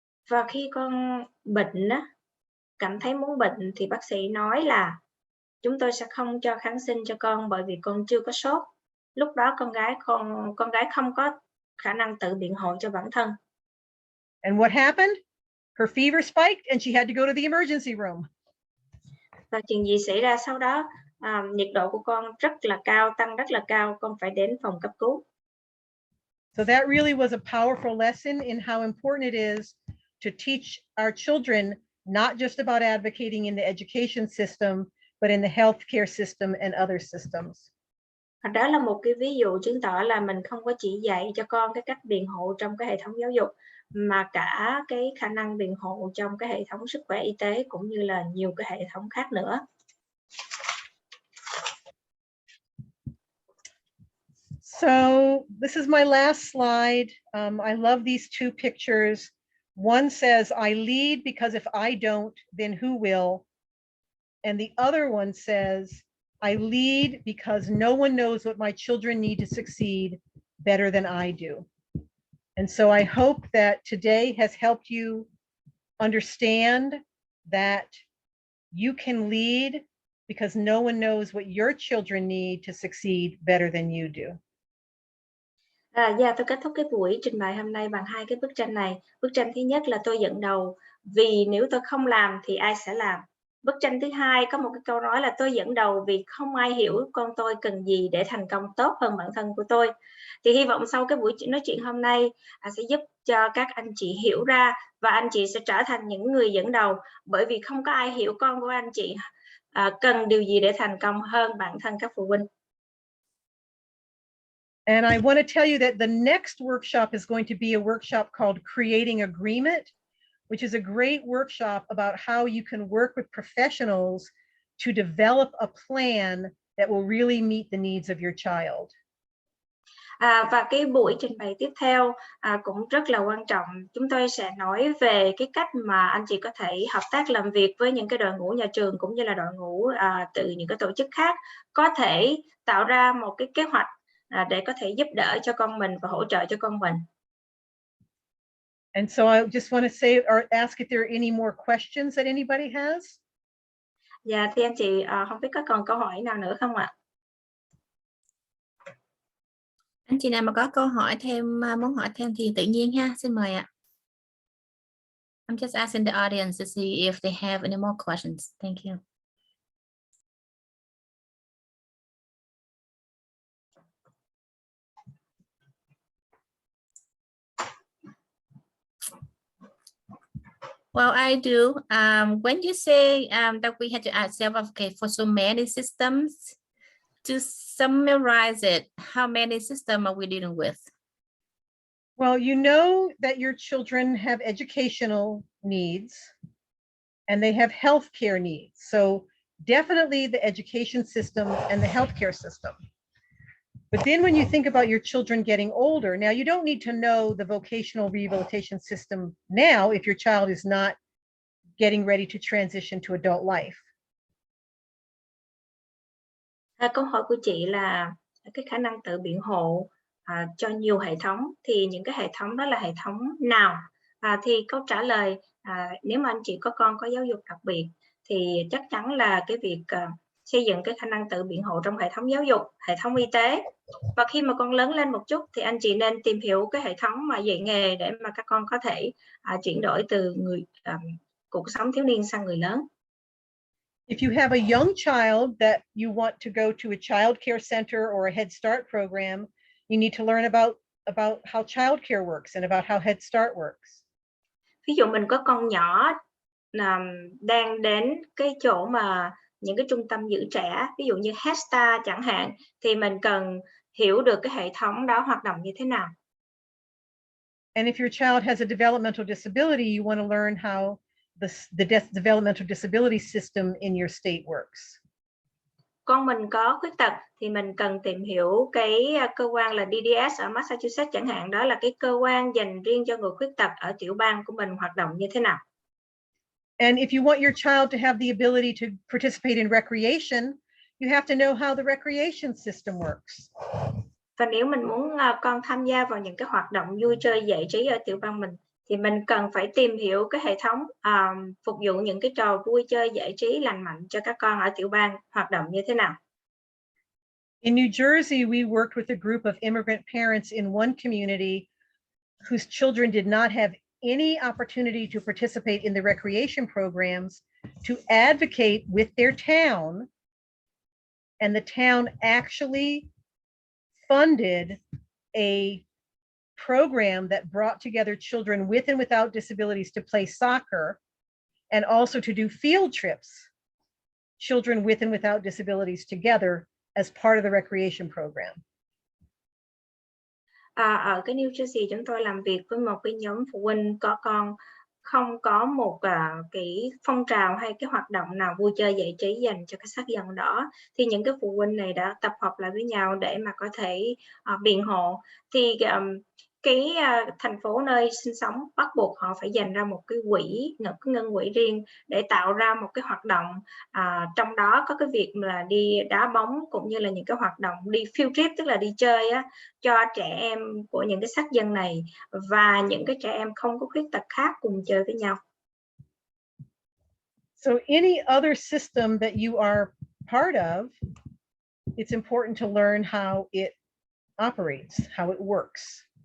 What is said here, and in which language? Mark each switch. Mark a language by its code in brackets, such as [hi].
[vi] Và khi con bệnh cảm thấy muốn bệnh, thì bác sĩ nói là chúng tôi sẽ không cho kháng sinh cho con bởi vì con chưa có sốt. Lúc đó con gái không có khả năng tự biện hộ cho bản thân. [en] And what happened? Her fever spiked and she had to go to the emergency room. [vi] Và chuyện gì xảy ra sau đó? Nhiệt độ của con rất là cao, tăng rất là cao, con phải đến phòng cấp cứu. [en] So that really was a powerful lesson in how important it is to teach our children not just about advocating in the education system, but in the healthcare system and other systems. [vi] Đó là một cái ví dụ chứng tỏ là mình không có chỉ dạy cho con cái cách biện hộ trong cái hệ thống giáo dục, mà cả cái khả năng biện hộ trong cái hệ thống sức khỏe y tế cũng như là nhiều cái hệ thống khác nữa. [en] So this is my last slide. I love these two pictures. One says, I lead because if I don't, then who will? And the other one says, I lead because no one knows what my children need to succeed better than I do. And so I hope that today has helped you understand that you can lead because no one knows what your children need to succeed better than you do. [vi] Tôi kết thúc cái buổi trình bày hôm nay bằng hai cái bức tranh này. Bức tranh thứ nhất là tôi dẫn đầu vì nếu tôi không làm thì ai sẽ làm. Bức tranh thứ hai có một cái câu nói là tôi dẫn đầu vì không ai hiểu con tôi cần gì để thành công tốt hơn bản thân của tôi. Thì hy vọng sau cái buổi nói chuyện hôm nay sẽ giúp cho các anh chị hiểu ra và anh chị sẽ trở thành những người dẫn đầu, bởi vì không có ai hiểu con của anh chị cần điều gì để thành công hơn bản thân các phụ huynh. [en] And I want to tell you that the next workshop is going to be a workshop called Creating Agreement, which is a great workshop about how you can work with professionals to develop a plan that will really meet the needs of your child. [vi] Và cái buổi trình bày tiếp theo cũng rất là quan trọng. Chúng tôi sẽ nói về cái cách mà anh chị có thể hợp tác làm việc với những cái đội ngũ nhà trường cũng như là đội ngũ từ những cái tổ chức khác, có thể tạo ra một cái kế hoạch để có thể giúp đỡ cho con mình và hỗ trợ cho con mình. [en] And so I just want to say or ask if there are any more questions that anybody has. [vi] Dạ, thì anh chị không biết có còn câu hỏi nào nữa không ạ? Anh chị nào mà có câu hỏi thêm, muốn hỏi thêm thì tự nhiên ha, xin mời ạ. [en] I'm just asking the audience to see if they have any more questions. Thank you. Well, I do. When you say that we had to self-advocate for so many systems, to summarize it, how many systems are we dealing with? Well, you know that your children have educational needs and they have healthcare needs. So definitely the education system and the healthcare system. But then when you think about your children getting older, now you don't need to know the vocational rehabilitation system now if your child is not getting ready to transition to adult life. [vi] Câu hỏi của chị là cái khả năng tự biện hộ cho nhiều hệ thống, thì những cái hệ thống đó là hệ thống nào? Thì câu trả lời, nếu mà anh chị có con có giáo dục đặc biệt thì chắc chắn là cái việc xây dựng cái khả năng tự biện hộ trong hệ thống giáo dục, hệ thống y tế. Và khi mà con lớn lên một chút thì anh chị nên tìm hiểu cái hệ thống mà dạy nghề để mà các con có thể chuyển đổi từ cuộc sống thiếu niên sang người lớn. [en] If you have a young child that you want to go to a child care center or a Head Start program, you need to learn about how child care works and about how Head Start works. [vi] Ví dụ mình có con nhỏ đang đến cái chỗ mà những cái trung tâm giữ trẻ, ví dụ như Head Start chẳng hạn, thì mình cần hiểu được cái hệ thống đó hoạt động như thế nào. [en] And if your child has a developmental disability, you want to learn how the developmental disability system in your state works. [vi] Con mình có khuyết tật thì mình cần tìm hiểu cái cơ quan là DDS ở Massachusetts chẳng hạn, đó là cái cơ quan dành riêng cho người khuyết tật ở tiểu bang của mình hoạt động như thế nào. [en] And if you want your child to have the ability to participate in recreation, you have to know how the recreation system works. [vi] Và nếu mình muốn con tham gia vào những cái hoạt động vui chơi giải trí ở tiểu bang mình thì mình cần phải tìm hiểu cái hệ thống phục vụ những cái trò vui chơi giải trí lành mạnh cho các con ở tiểu bang hoạt động như thế nào. [en] In New Jersey, we worked with a group of immigrant parents in one community whose children did not have any opportunity to participate in the recreation programs to advocate with their town, and the town actually funded a program that brought together children with and without disabilities to play soccer and also to do field trips, children with and without disabilities together as part of the recreation program. [vi] Ở cái New Jersey chúng tôi làm việc với một cái nhóm phụ huynh có con không có một cái phong trào hay cái hoạt động nào vui chơi giải trí dành cho cái sắc dân đó, thì những cái phụ huynh này đã tập hợp lại với nhau để mà có thể biện hộ. Thì cái thành phố nơi sinh sống bắt buộc họ phải dành ra một cái quỹ, một cái ngân quỹ riêng để tạo ra một cái hoạt động, trong đó có cái việc là đi đá bóng cũng như là những cái hoạt động đi field trip, tức là đi chơi á, cho trẻ em của những cái sắc dân này và những cái trẻ em không có khuyết tật khác cùng chơi với nhau. [en] So any other system that you are part of, it's important to learn how it operates, how it works.